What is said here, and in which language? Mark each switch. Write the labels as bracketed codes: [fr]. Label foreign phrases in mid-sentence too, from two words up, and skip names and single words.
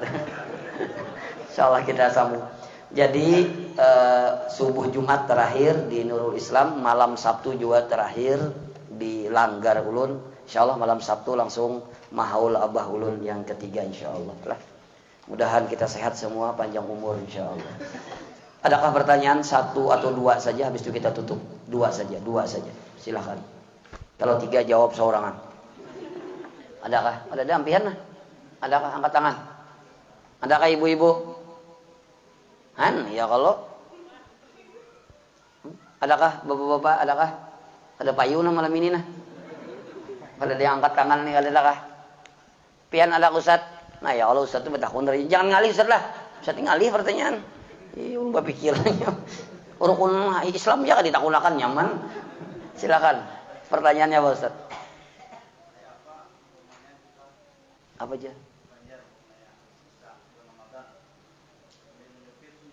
[id] Insyaallah kita sambung. Jadi subuh Jumat terakhir di Nurul Islam, malam Sabtu juga terakhir di Langgar Ulun. Insyaallah malam Sabtu langsung mahaul abah ulun yang ketiga insyaallah. Lah. Mudahan kita sehat semua, panjang umur insyaallah. Adakah pertanyaan satu atau dua saja, habis itu kita tutup. Dua saja. Silakan. [bjn] Kalau tiga jawab seorangan. Adakah? Ada dampian nah? Adakah? Angkat tangan. [id] Adakah ibu-ibu? Ya kalau adakah bapak-bapak? Adakah? [bjn] Ada payuna malam ini nah? Ada yang angkat tangan nih, adakah? Pian ada Ustaz? Nah [ar] يا الله [bjn] Ustaz itu betakun dari jangan ngalih Ustaz lah. Ustaz ngalih pertanyaan. [id] Iya, pikirannya. [bjn] Rukun Islam ya kan ditakunakan nyaman. [id] Silakan. Pertanyaannya apa Ustaz? Apa aja?